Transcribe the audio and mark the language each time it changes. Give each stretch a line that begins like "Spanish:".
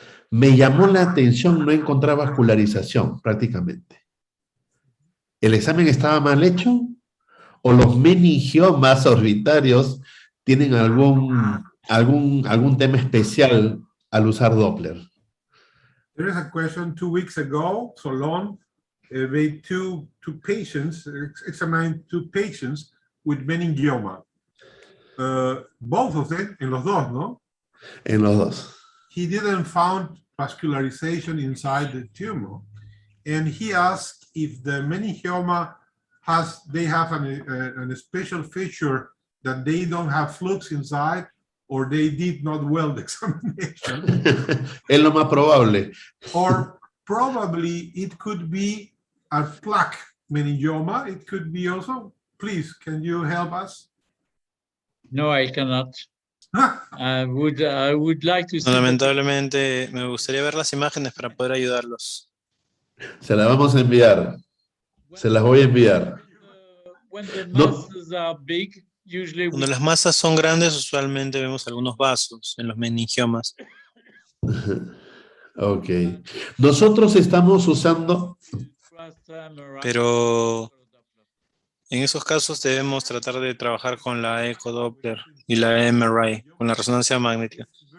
Spanish: Me llamó la atención no encontrar vascularización prácticamente. ¿El examen estaba mal hecho? ¿O los meningiomas orbitarios tienen algún tema especial al usar Doppler?
English: There is a question 2 weeks ago, Solon made two patients, examined 2 patients with meningioma. Both of them,
Spanish: en los dos, ¿no? En los dos.
English: He didn't found vascularization inside the tumor. And he asked if the meningioma they have a special feature that they don't have flux inside, or they did not well the examination.
Spanish: Es lo más probable.
English: Or probably it could be a plaque meningioma. It could be also. Please, can you help us? No, I cannot. I would like to see.
Spanish: No, lamentablemente, me gustaría ver las imágenes para poder ayudarlos. Se las vamos a enviar. Se las voy a enviar.
English: When the masses are big, usually
Spanish: Cuando las masas son grandes, usualmente vemos algunos vasos en los meningiomas. Ok. Nosotros estamos usando... Pero en esos casos debemos tratar de trabajar con la ecodoppler y la MRI, con la resonancia magnética.